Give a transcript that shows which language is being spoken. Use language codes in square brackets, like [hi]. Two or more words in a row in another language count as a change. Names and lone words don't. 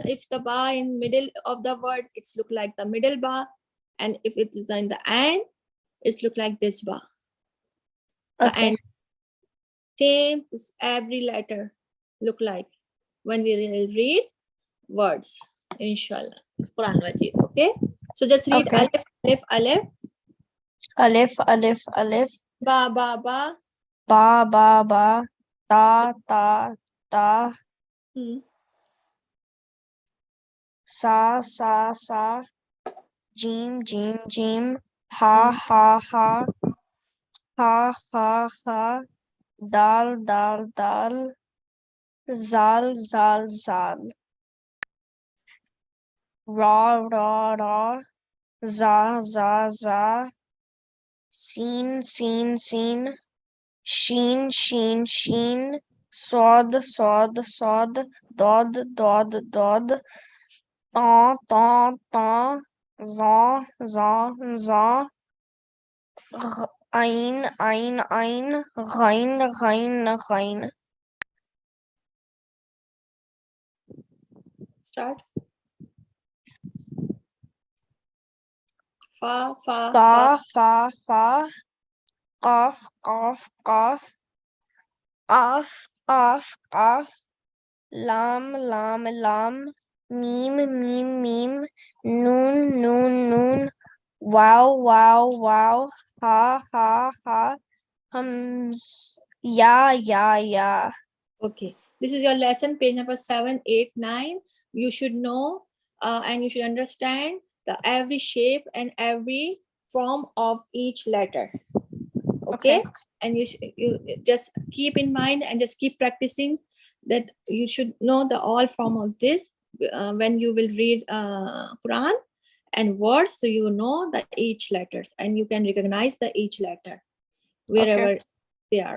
[en] If the ba in middle of the word, it's look like the middle ba, and if it is in the end, it's look like this ba. The Okay. end. Same is every letter look like when we will read words. Inshallah. Quran Majid. Okay. So just read Okay. alif, alif, Alif, Alif, Alif, ba, ba, Ba, Ba, Ba, Ta, Ta, Ta, Sa, Sa, Sa, Jim, Jim, Jim, Ha, Ha, Ha, Ha, Ha, Ha, Dal, Dal, Dal, Zal, Zal, Zal, Ra, Ra, Ra, Za, Za, Za, Sin, Sin, Sin, Sheen, Sheen, Sheen, Sod, Sod, Sod, Dod, Dod, Dod, Ta, ta, ta, za, za, za, ain, ain, ain, ghain, ghain, ghain. Start. Fa, fa, Fa, fa, fa, qaf, qaf, qaf, qaf, qaf, qaf, lam, lam, lam, mim, mim, mim, nun, nun, nun, wow, wow, wow, ha, ha, ha, ya, ya, ya. Okay, this is your lesson, page number 7, 8, 9. You should know and you should understand the every shape and every form of each letter. Okay, and you just keep in mind and just keep practicing that you should know the all form of this when you will read Quran and words, so you know the each letters and you can recognize the each letter wherever they are.